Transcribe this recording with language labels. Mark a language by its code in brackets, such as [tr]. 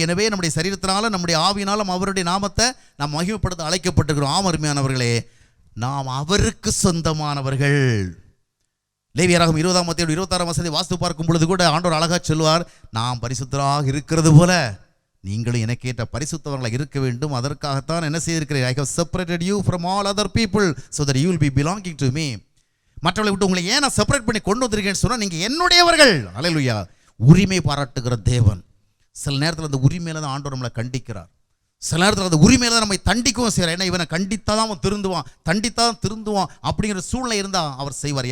[ta] எனவே நம்முடைய சரீரத்தினாலும் நம்முடைய ஆவியினாலும் அவருடைய நாமத்தை நாம் மகிமைப்படுத்த அழைக்கப்பட்டிருக்கிறோம். ஆம் அருமையானவர்களே, நாம் அவருக்கு சொந்தமானவர்கள். லேவியராகமம் 20ஆம் அத்தியாயம் 26ஆம் வசனத்தை வாசித்து பார்க்கும் பொழுது கூட ஆண்டவர் அழகா சொல்வார், நாம் பரிசுத்தராக இருக்கிறது போல நீங்களும் எனக்கேற்ற பரிசுத்தவர்களாக இருக்க வேண்டும். அதற்காகத்தான் என்ன செய்திருக்கிறேன்? [en] I have separated you from all other people so that you will be belonging to me. [ta] மற்றவர்களை விட்டு உங்களை ஏன் நான் செப்பரேட் பண்ணி கொண்டு வந்திருக்கேன்னு சொன்னால், நீங்கள் என்னுடையவர்கள். அல்லேலூயா. உரிமை பாராட்டுகிற தேவன். சில நேரத்தில் அந்த உரிமையில தான் ஆண்டவர் நம்மளை கண்டிக்கிறார். சில நேரத்தில் அந்த உரிமையில தான் நம்மை தண்டிக்கவும் செய்கிறார். ஏன்னா இவனை கண்டித்தா தான் அவன் திருந்துவான், தண்டித்தான் திருந்துவான் அப்படிங்கிற சூழ்நிலை இருந்தால் அவர் செய்வார்.